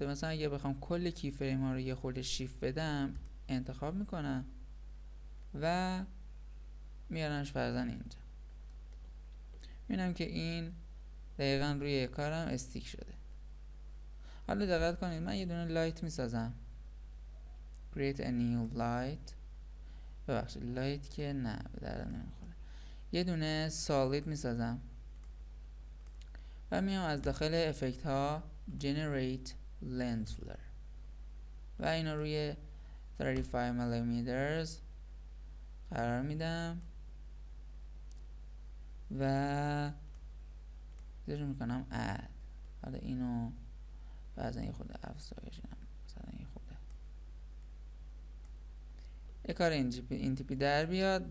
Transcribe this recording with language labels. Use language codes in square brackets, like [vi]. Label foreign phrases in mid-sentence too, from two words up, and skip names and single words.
[fa] مثلا اگه بخوام کل کی فریم ها رو یه خورده شیفت بدم، انتخاب میکنم و میارمش فرضاً اینجا. میبینم که این دقیقاً روی کارم استیک شده. حالا دقت کنید من یه دونه لایت میسازم، [en] create a new light، [fa] ببخشید لایت که نه به دردم نمیخوره، یه دونه solid میسازم و میام از داخل افکت ها [en] generate lens flare [fa] و اینو روی 35 mm قرار میدم و زیر میکنم اد. حالا اینو بعضا یه خود افزایش میدم، مثلا یه خود یه کار این تیپی در بیاد.